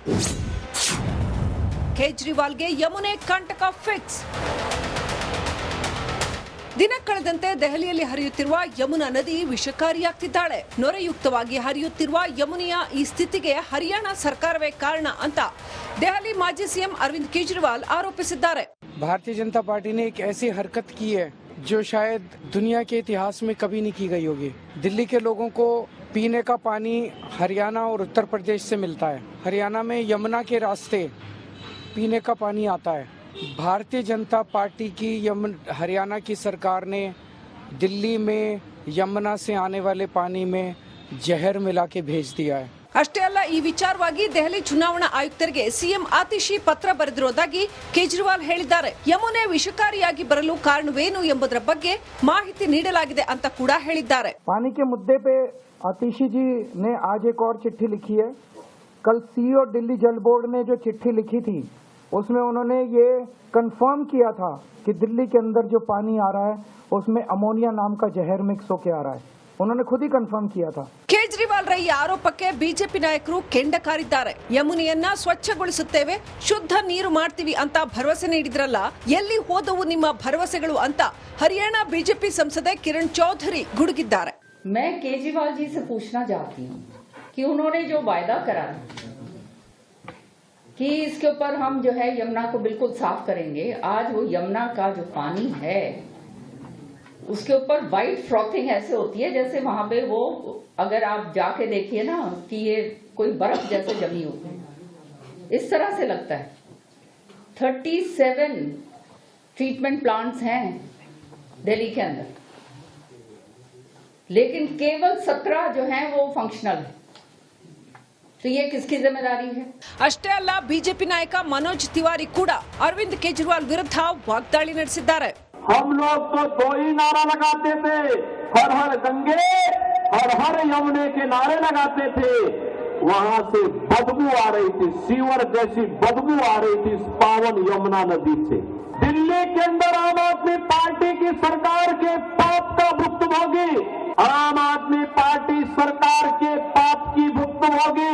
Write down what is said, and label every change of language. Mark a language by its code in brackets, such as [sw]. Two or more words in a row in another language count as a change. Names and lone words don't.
[kn] ಕೇಜ್ರಿವಾಲ್ಗೆ ಯಮುನೆ ಕಂಟಕ ಫಿಕ್ಸ್. ದಿನ ಕಳೆದಂತೆ ದೆಹಲಿಯಲ್ಲಿ ಹರಿಯುತ್ತಿರುವ ಯಮುನಾ ನದಿ ವಿಷಕಾರಿಯಾಗ್ತಿದ್ದಾಳೆ. ನೊರೆಯುಕ್ತವಾಗಿ ಹರಿಯುತ್ತಿರುವ ಯಮುನೆಯ ಈ ಸ್ಥಿತಿಗೆ ಹರಿಯಾಣ ಸರ್ಕಾರವೇ ಕಾರಣ ಅಂತ ದೆಹಲಿ ಮಾಜಿ ಸಿಎಂ अरविंद केजरीवाल आरोपिसिದ್ದಾರೆ. [hi] भारतीय जनता पार्टी ने एक ऐसी हरकत की है जो शायद दुनिया के इतिहास में कभी नहीं की गई होगी। दिल्ली के लोगों को पीने का पानी हरियाणा और उत्तर प्रदेश से मिलता है। हरियाणा में यमुना के रास्ते पीने का पानी आता है। भारतीय जनता पार्टी की हरियाणा की सरकार ने दिल्ली में यमुना से आने वाले पानी में जहर मिला के भेज दिया है। [kn] ಅಷ್ಟೇ ಅಲ್ಲ, ಈ ವಿಚಾರವಾಗಿ ದೆಹಲಿ ಚುನಾವಣಾ ಆಯುಕ್ತರಿಗೆ ಸಿಎಂ ಆತಿಶಿ ಪತ್ರ ಬರೆದಿರುವುದಾಗಿ ಕೇಜ್ರಿವಾಲ್ ಹೇಳಿದ್ದಾರೆ. ಯಮುನೆ ವಿಷಕಾರಿಯಾಗಿ ಬರಲು ಕಾರಣವೇನು ಎಂಬುದರ ಬಗ್ಗೆ ಮಾಹಿತಿ ನೀಡಲಾಗಿದೆ ಅಂತ ಕೂಡ ಹೇಳಿದ್ದಾರೆ. [hi] पानी के मुद्दे पे आतिशी जी ने आज एक और चिट्ठी लिखी है। कल सीईओ दिल्ली जल बोर्ड ने जो चिट्ठी लिखी थी उसमें उन्होंने ये कंफर्म किया था कि दिल्ली के अंदर जो पानी आ रहा है उसमें अमोनिया नाम का जहर मिक्स होके आ रहा है। उन्होंने खुद ही कंफर्म किया था। [kn] ಕೇಜ್ರಿವಾಲ್ ರ ಈ ಆರೋಪಕ್ಕೆ ಬಿಜೆಪಿ ನಾಯಕರು ಕೆಂಡ ಕಾರಿದ್ದಾರೆ. ಯಮುನೆಯನ್ನ ಸ್ವಚ್ಛಗೊಳಿಸುತ್ತೇವೆ, ಶುದ್ಧ ನೀರು ಮಾಡ್ತೀವಿ ಅಂತ ಭರವಸೆ ನೀಡಿದ್ರಲ್ಲ, ಎಲ್ಲಿ ಹೋದವು ನಿಮ್ಮ ಭರವಸೆಗಳು ಅಂತ ಹರಿಯಾಣ ಬಿಜೆಪಿ ಸಂಸದೆ ಕಿರಣ್ ಚೌಧರಿ ಗುಡುಗಿದ್ದಾರೆ. [hi] मैं केजरीवाल जी से पूछना चाहती हूँ कि उन्होंने जो वायदा करा कि इसके ऊपर हम जो है यमुना को बिल्कुल साफ करेंगे, आज वो यमुना का जो पानी है उसके ऊपर [en] white frothing [hi] ऐसे होती है जैसे वहां पे वो अगर आप जाके देखिए ना कि ये कोई बर्फ जैसे जमी हो, इस तरह से लगता है। 37 [en] treatment plants [hi] हैं दिल्ली के अंदर, लेकिन केवल 17 जो हैं वो फंक्शनल है। तो ये किसकी जिम्मेदारी है? [kn] ಅಷ್ಟೇ ಅಲ್ಲ, ಬಿಜೆಪಿ ನಾಯಕ ಮನೋಜ್ ತಿವಾರಿ ಕೂಡ ಅರವಿಂದ್ ಕೇಜ್ರಿವಾಲ್ ವಿರುದ್ಧ ವಾಗ್ದಾಳಿ ನಡೆಸಿದ್ದಾರೆ. [hi] हम लोग तो दो ही नारा लगाते थे, हर हर गंगे हर हर यमुने के नारे लगाते थे। वहां से बदबू आ रही थी, सीवर जैसी बदबू आ रही थी इस पावन यमुना नदी से। दिल्ली के अंदर आम आदमी पार्टी की सरकार के पाप का भुक्तभोगी, आम आदमी पार्टी सरकार के पाप की भुक्तभोगी।